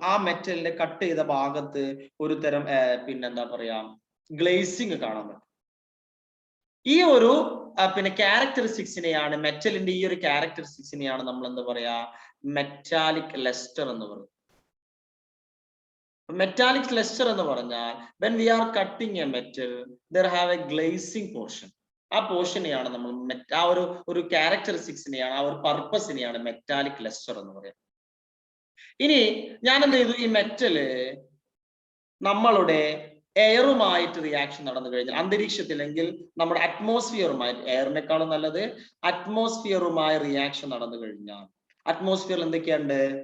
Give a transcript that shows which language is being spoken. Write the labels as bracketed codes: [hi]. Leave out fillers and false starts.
[ml] ആ മെറ്റലിന്റെ കട്ട് ചെയ്ത ഭാഗത്ത് ഒരു തരം പിന്നെന്താ പറയാ, ഗ്ലേസിങ് കാണാൻ പറ്റും. ഈ ഒരു പിന്നെ ക്യാരക്ടറിസ്റ്റിക്സിനെയാണ്, മെറ്റലിന്റെ ഈ ഒരു ക്യാരക്ടറിസ്റ്റിക്സിനെയാണ് നമ്മൾ എന്താ പറയാ, മെറ്റാലിക് ലസ്റ്റർ എന്ന് പറയുന്നത്. മെറ്റാലിക് ലസ്റ്റർ എന്ന് പറഞ്ഞാൽ [en] when we are cutting a metal there have a glazing portion. [ml] ആ പോർഷനെയാണ് നമ്മൾ ആ ഒരു ക്യാരക്ടറിസ്റ്റിക്സിനെയാണ്, ആ ഒരു പർപ്പസിനെയാണ് മെറ്റാലിക് ലസ്റ്റർ എന്ന് പറയുന്നത്. ഇനി ഞാൻ എന്ത് ചെയ്തു? ഈ മെറ്റല് നമ്മളുടെ എയറുമായിട്ട് റിയാക്ഷൻ നടന്നു കഴിഞ്ഞാൽ, അന്തരീക്ഷത്തിലെങ്കിൽ നമ്മുടെ അറ്റ്മോസ്ഫിയറുമായിട്ട്, എയറിനേക്കാളും നല്ലത് അറ്റ്മോസ്ഫിയറുമായി റിയാക്ഷൻ നടന്നു കഴിഞ്ഞാൽ, അറ്റ്മോസ്ഫിയറിൽ എന്തൊക്കെയുണ്ട്?